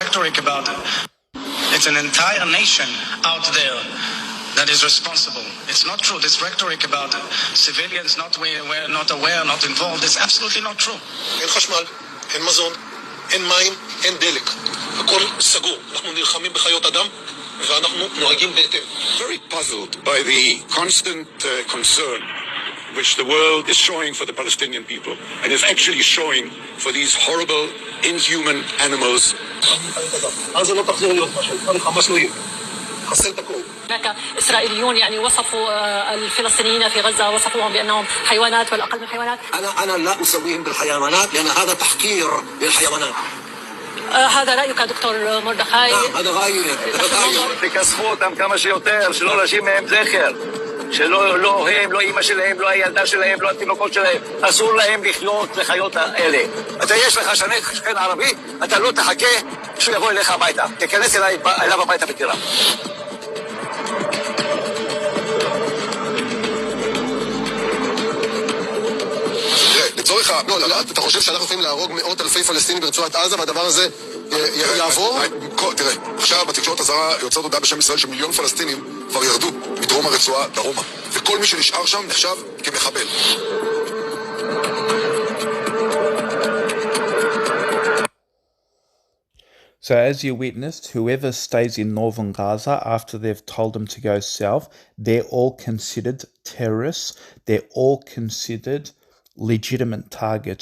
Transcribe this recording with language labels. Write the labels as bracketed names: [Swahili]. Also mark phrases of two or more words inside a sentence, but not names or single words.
[English] rhetoric about it. It's an entire nation out there that is responsible. It's not true. This rhetoric about civilians not aware, not involved, is absolutely not true. [Hebrew] אין חשמל, אין מזון, אין מים, אין דלק. הכל סגור. אנחנו נלחמים בחיות אדם ואנחנו נוהגים בהתאם. [English] Very puzzled by the constant concern which the world is showing for the Palestinian people and is actually showing for these horrible, inhuman animals. [Hebrew] אז לא תחזור להיות משהו. חמאס לא יהיה. חסל את הכל. [Arabic] هناك إسرائيليون يعني وصفوا الفلسطينيين في غزة وصفوهم بأنهم حيوانات والأقل من حيوانات. أنا لا أسويهم بالحيوانات لأن هذا تحقير للحيوانات. هذا رأيك دكتور مردخاي؟ هذا غير. [Hebrew] תכסחו אותם כמה שיותר, שלא להשאיר מהם זכר. שלא הם, לא אמא שלהם, לא הילדה שלהם, לא התינוקות שלהם. אסור להם לחיות לחיות האלה. אתה יש לך שכן ערבי, אתה לא תחכה שהוא יבוא אליך הביתה. תיכנס אליו הביתה ותראה. לצורך אתה חושב שאנחנו יכולים להרוג מאות אלפי פלסטינים ברצועת עזה והדבר הזה יעבור? תראה, עכשיו בתקשורת הזרה יוצאת הודעה בשם ישראל שמיליון פלסטינים כבר ירדו מדרום הרצועה דרומה, וכל מי שנשאר שם נחשב כמחבל. [English] So as you witnessed, whoever stays in northern Gaza after they've told them to go south, they're all considered terrorists. They're all considered legitimate targets.